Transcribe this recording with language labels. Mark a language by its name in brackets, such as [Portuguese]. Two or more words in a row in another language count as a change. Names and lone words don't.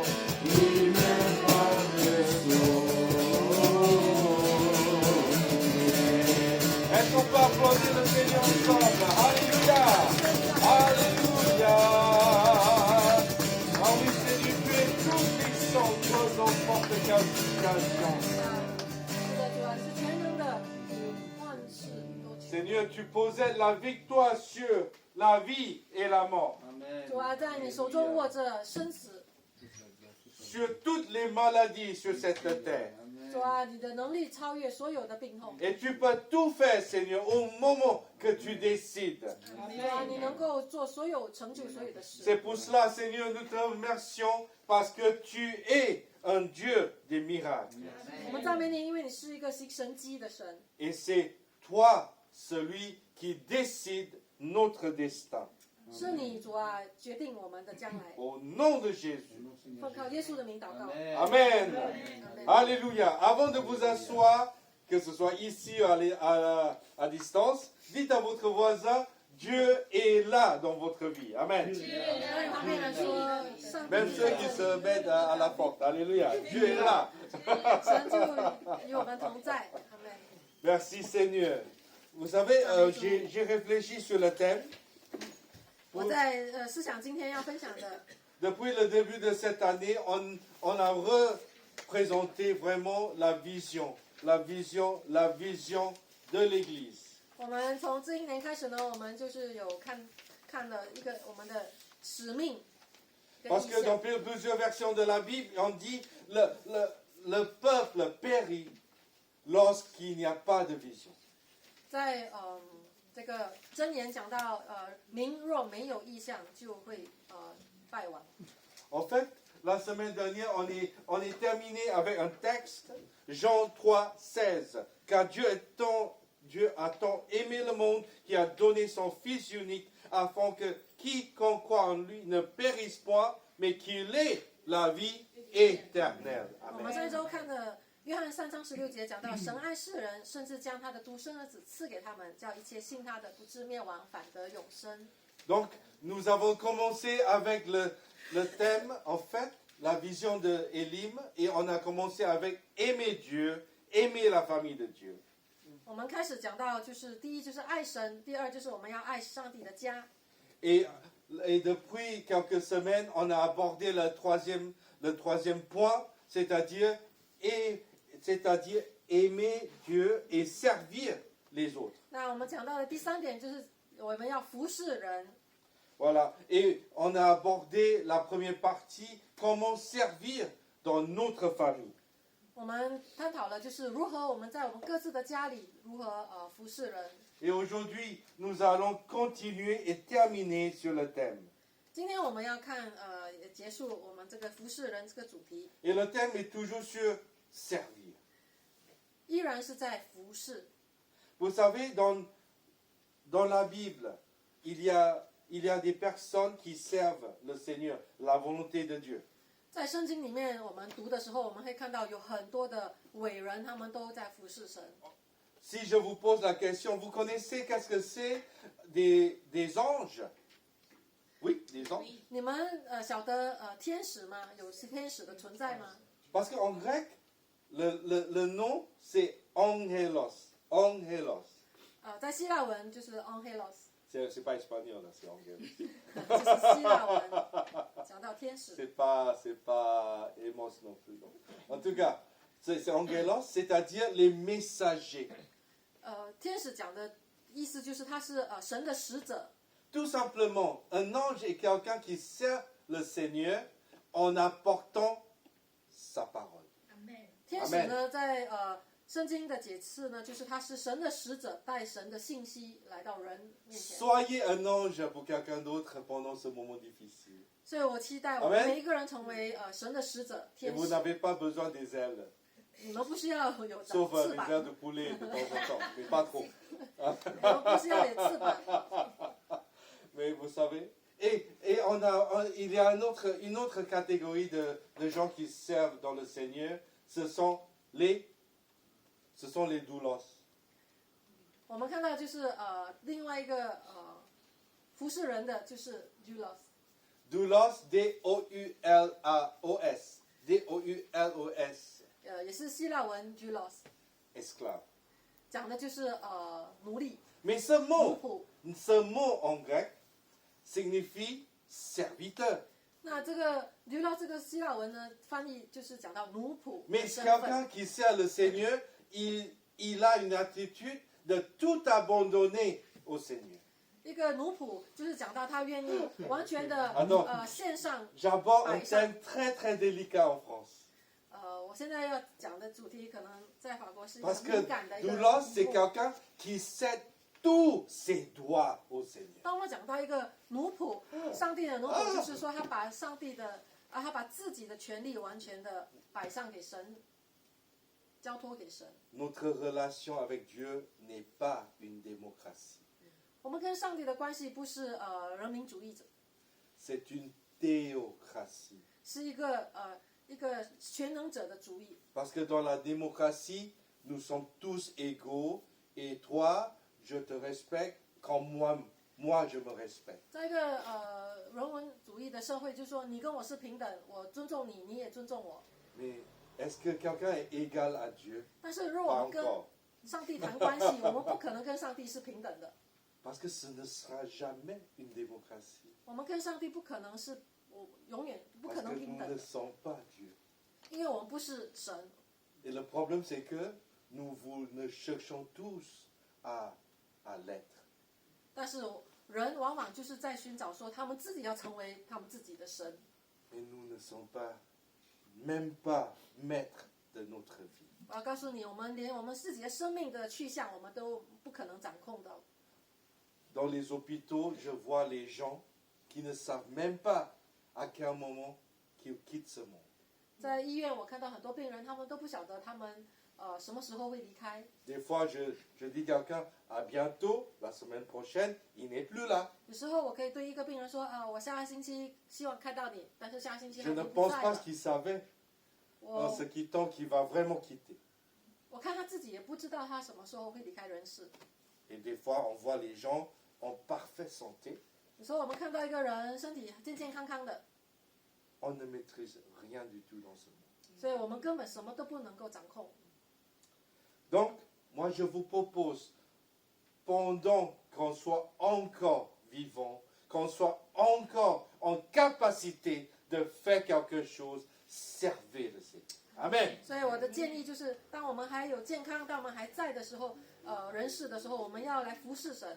[French] Il viendra te sauver. Est-ce qu'on peut applaudir le Seigneur ensemble? Alléluia! Alléluia! Oh oui, Seigneur, tu es tout puissant, toi, dans n'importe quelle situation. [Chinese] 是的，主啊，是全能 [French] Seigneur, tu possèdes la victoire sur la vie et la mort, Amen. [Chinese] 主啊，在你手中握着生死， [French] sur toutes les maladies sur cette terre. [Chinese] 主啊，你的能力超越所有的病痛， [French] Et tu peux tout faire, Seigneur, au moment que tu décides. [Chinese] 主啊，你能够做所有成就所有的事。 [French] C'est pour cela, Seigneur, nous te remercions parce que tu es un Dieu des miracles. [Chinese] 我们赞美你，因为你是一个行神迹的神， [French] Et c'est toi, celui qui décide notre destin. [Chinese] 是你主啊决定我们的将来。 [French] Au nom de Jésus. [Chinese] 奉靠耶稣的名祷告。 [French] Amen. Alléluia. Avant de vous asseoir, que ce soit ici ou à distance, dites à votre voisin, Dieu est là dans votre vie. Amen. [Chinese] 在旁边人说，上帝 [French] Même ceux qui se mettent à la porte. Alléluia. Dieu est là. [Chinese] 神就与我们同在。阿门。 [French] Merci Seigneur. Vous savez, j'ai réfléchi sur le thème. [Chinese] 我在思想今天要分享的， [French] Depuis le début de cette année, on a représenté vraiment la vision de l'Église. [Chinese] 我们从这一年开始呢，我们就是有看了一个我们的使命跟 [French] Parce [Chinese] 意 [French] que dans [Chinese] 向。 [French] plusieurs versions de la Bible, on dit le peuple périt lorsqu'il n'y a pas de vision. [Chinese] 在这个箴言讲到民若没有意向，就会败亡。 [French] En fait, la semaine dernière, on est terminé avec un texte, Jean 3,16. Car Dieu a tant aimé le monde qu'il a donné son Fils unique, afin que quiconque croit en lui ne périsse point, mais qu'il ait la vie éternelle. [Chinese] 我们上一周看的约翰3章16节讲到，神爱世人，甚至将他的独生儿子赐给他们，叫一切信他的不至灭亡，反得永生。 [French] Donc, nous avons commencé avec le thème, en fait, la vision de Élim, et on a commencé avec aimer Dieu, aimer la famille de Dieu. [Chinese] 我们开始讲到，就是第一就是爱神，第二就是我们要爱上帝的家。 [French] Et depuis quelques semaines, on a abordé le troisième point, c'est-à-dire aimer Dieu et servir les autres. [Chinese] 那我们讲到的第3点就是我们要服侍人。 [French] Voilà. Et on a abordé la première partie, comment servir dans notre famille. [Chinese] 我们探讨了就是如何我们在我们各自的家里如何服侍人。 [French] Et aujourd'hui, nous allons continuer et terminer sur le thème. [Chinese] 今天我们要看结束我们这个服侍人这个主题， [French] Et le thème est toujours sur servir. [Chinese] 依然是在服侍。 [French] Vous savez, dans la Bible, il y a des personnes qui servent le Seigneur, la volonté de Dieu. [Chinese] 在圣经里面，我们读的时候，我们会看到有很多的伟人，他们都在服侍神。 [French] Si je vous pose la question, vous connaissez qu'est-ce que c'est des anges? Oui, des anges. [Chinese] 你们晓得天使吗？有天使的存在吗？ [French] Parce qu'en grec, le nom, c'est angelos. Angelos. [Chinese] 在希腊文就是 angelos， [French] C'est pas espagnol, là, c'est angelos. [Chinese] 就是希腊文讲到天使。 [French] C'est pas Emos non plus. Non. En tout cas, c'est angelos, c'est-à-dire les messagers. [Chinese] 天使讲的意思就是他是神的使者。 [French] Tout simplement, un ange est quelqu'un qui sert le Seigneur en apportant sa parole. [Chinese] 天使呢，在圣经的解释呢，就是他是神的使者，带神的信息来到人面前。 [French] Soyez un ange pour quelqu'un d'autre pendant ce moment difficile. [Chinese] 所以我期待我们每一个人成为神的使者， [French] Et [Chinese] 天 [French] vous [Chinese] 使。 [French] n'avez pas besoin des ailes, [Chinese] 你们不需要有 [French] sauf [Chinese] 翅 [French] des [Chinese] 膀， [French] ailes de poulet de temps en temps, mais pas trop. [Chinese] 你们不需要有翅膀。 [French] Mais vous savez, et il y a une autre catégorie de gens qui servent dans le Seigneur, ce sont les doulos. [Chinese] 我们看到就是另外一个服侍人的就是 doulos， [French] Doulos, D-O-U-L-A-O-S, D-O-U-L-O-S, [Chinese] 也是希腊文 doulos， [French] esclave. [Chinese] 讲的就是奴隶、 [French] Mais ce [Chinese] 奴 [French] mot [Chinese] 仆。 [French] en grec signifie serviteur. [Chinese] 那这个 doulos 这个希腊文呢，翻译就是讲到奴仆 [French] Mais [Chinese] 的身 [French] quelqu'un [Chinese] 份。 [French] qui sert le Seigneur, il a une attitude de tout abandonner au Seigneur. [Chinese] 一个奴仆就是讲到他愿意完全的献上。 [French] J'aborde un thème très très délicat en France. [Chinese] 我现在要讲的主题可能在法国是一个 [French] Parce [Chinese] 很 [French] que [Chinese] 敏感的一个 [French] doulos, c'est [Chinese] 题目。 [French] quelqu'un qui cède tous ses droits au Seigneur. [Chinese] 当我讲到一个奴仆，上帝的奴仆，就是说他把上帝的他把自己的权利完全的摆上给神，交托给神。 [French] Notre relation avec Dieu n'est pas une démocratie. [Chinese] 我们跟上帝的关系不是人民主义者， [French] C'est une théocratie. [Chinese] 是一个全能者的主义。 [French] Parce que dans la démocratie, nous sommes tous égaux et toi, je te respecte quand moi je me respecte. [Chinese] 在一个人文主义的社会，就是说你跟我是平等，我尊重你，你也尊重我。 [French] Mais est-ce que quelqu'un est égal à Dieu? [Chinese] 但是如果我 [French] Pas [Chinese] 们跟 [French] encore. [Chinese] 上帝谈关系，我们不可能跟上帝是平等的。 [French] Parce que ce ne sera jamais une démocratie. [Chinese] 我们跟上帝不可能是，永远不 [French] Parce [Chinese] 可 [French] que [Chinese] 能平 [French] nous [Chinese] 等 [French] ne [Chinese] 的， [French] sommes pas Dieu. [Chinese] 因为我们不是神。 [French] Et le problème, c'est que nous cherchons tous à l'être. [Chinese] 但是人往往就是在寻找说，他们自己要成为他们自己的神。 [French] Mais nous ne sommes même pas maîtres de notre vie. [Chinese] 我要告诉你，我们连我们自己的生命的去向，我们都不可能掌控到。 [French] Dans les hôpitaux, je vois les gens qui ne savent même pas à quel moment qu'ils quittent ce monde. [Chinese] 在医院，我看到很多病人，他们都不晓得他们什么时候会离开。 [French] Des fois, je dis à quelqu'un, à bientôt, la semaine prochaine, il n'est plus là. [Chinese] 有时候我可以对一个病人说，我下个星期希望看到你，但是下个星期 [French] Je [Chinese] 他已 [French] ne [Chinese] 经不 [French] pense [Chinese] 在 [French] pas [Chinese] 了。 [French] qu'il savait en [Chinese] 我 [French] se quittant qu'il va vraiment quitter. [Chinese] 我看他自己也不知道他什么时候会离开人世。 [French] Et des fois, on voit les gens en parfaite santé. [Chinese] 有时候我们看到一个人身体健健康康的， [French] On ne maîtrise rien du tout dans ce monde. [Chinese] 所以我们根本什么都不能够掌控。 [French] Donc, moi, je vous propose, pendant qu'on soit encore vivant, qu'on soit encore en capacité de faire quelque chose, servez le Seigneur. Amen. [Chinese] 所以我的建议就是，当我们还有健康，当我们还在的时候，人世的时候，我们要来服侍神。